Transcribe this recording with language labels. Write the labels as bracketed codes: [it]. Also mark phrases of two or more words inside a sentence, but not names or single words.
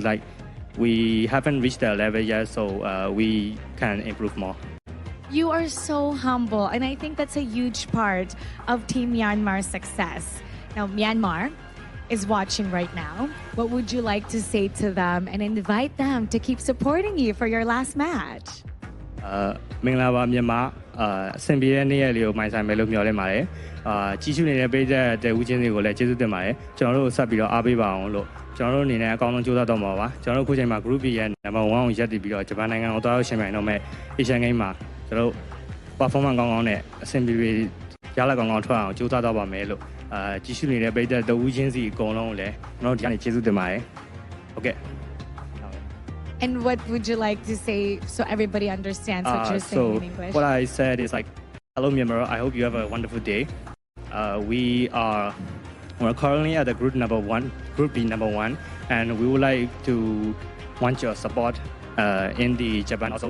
[en] Like we haven't reached their level yet, so we can improve more. You are so humble, and I think that's a huge part of Team Myanmar's success. Now, Myanmar is watching right now. What would you like to say to them and invite them to keep supporting you for your last match? [my] မင်္ဂလာပါမြန်မာအဆင်ပြေတဲ့နေ့ရက်လေးကိုမိုင်းဆိုင်မယ်လို့မျှော်လင့်ပါတယ်ကြီးစုနေတဲ့ပေးတဲ့တဲ့ဦးချင်းတွေကိုလည်းကျေးဇူးတင်ပါတယ်ကျွန်တော်တို့ဆက်ပြီးတော့အားပေးပါအောင်လို့ကျွန်တော်တို့အနေနဲ့အကောင်းဆုံးကြိုးစားတော့မှာပါကျွန်တော်တို့ခုချိန်မှာ Group B ရဲ့ number 1ကိုရပ်တည်ပြီးတော့ဂျပန်နိုင်ငံကိုတွားရောက်ရှင်ပြိုင်တော့မဲ့ Asian Game မှာကျွန်တော်တို့ performance ကောင်းကောင်းနဲ့အဆင်ပြေပြေရလဒ်ကောင်းကောင်းထွက်အောင်ကြိုးစားတော့ပါမယ်လို့ကြီးစုနေတဲ့ပေးတဲ့ဦးချင်းစီအကုန်လုံးကိုလည်းကျွန်တော်တို့ဒီကနေကျေးဇူးတင်ပါတယ်ဟုတ်ကဲ့ [en] And what would you like to say so everybody understands what you're saying in English? What I said is like, hello Myanmar, I hope you have a wonderful day. We're currently at the Group B number 1, and we would like to want your support in the Japan also.